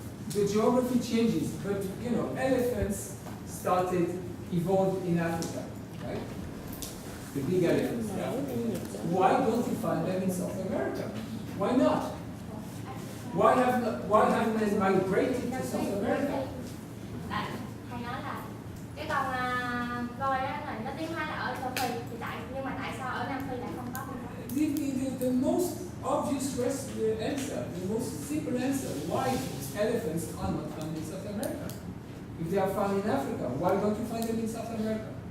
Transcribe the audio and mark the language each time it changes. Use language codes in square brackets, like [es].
[en] The geography changes, but elephants evolved in Africa, right? The big elephants. Yeah. Why don't you find them in South America? Why not? Why haven't they migrated to South America? [vi] Thầy nói là cái con voi đó là nó tiến hóa là ở châu Phi, thì nhưng mà tại sao ở Nam Phi lại không có? [en] The most obvious answer, the most simple answer, why elephants are not found in South America? If they are found in Africa, why don't you find them in South America?